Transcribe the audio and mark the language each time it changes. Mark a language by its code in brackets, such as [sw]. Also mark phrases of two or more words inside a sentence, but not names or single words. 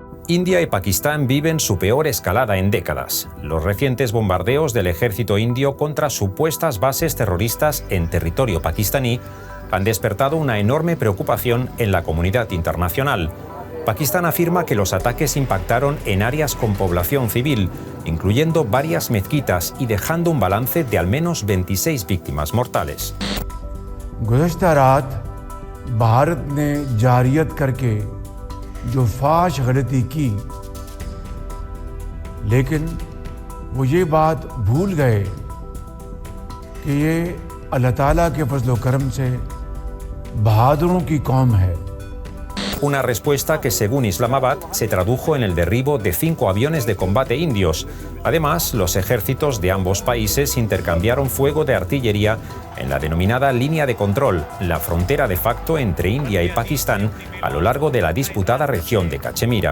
[es] India y Pakistán viven su peor escalada en décadas. Los recientes bombardeos del ejército indio contra supuestas bases terroristas en territorio pakistaní han despertado una enorme preocupación en la comunidad internacional. Pakistán afirma que los ataques impactaron en áreas con población civil, incluyendo varias mezquitas y dejando un balance de al menos 26 víctimas mortales. [ur] گزشتہ رات بھارت نے جارحیت کرکے جو فاش غلطی کی، لیکن وہ یہ بات بھول گئے کہ یہ اللہ تعالیٰ کے فضل و کرم سے بہادروں کی قوم ہے. [es] Una respuesta que, según Islamabad, se tradujo en el derribo de 5 aviones de combate indios. Además, los ejércitos de ambos países intercambiaron fuego de artillería en la denominada línea de control, la frontera de facto entre India y Pakistán a lo largo de la disputada región de Cachemira.